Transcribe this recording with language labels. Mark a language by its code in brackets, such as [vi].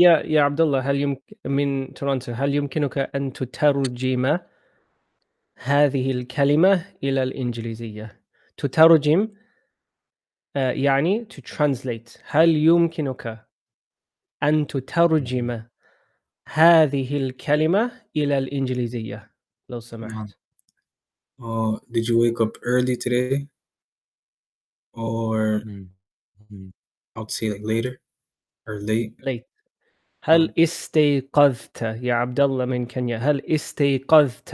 [ar] يا عبد الله، من تورنتو، هل يمكنك أن تترجم هذه الكلمة إلى الإنجليزية؟ تترجم يعني [en] to translate. [ar] هل يمكنك أن اهم. تترجم هذه الكلمة إلى الإنجليزية لو نعم. سمحت؟ [en] Did you wake up early today? Or um. Um. I would say like later or late. late. [ar] نعم. هل استيقظت يا عبد الله من كينيا، هل استيقظت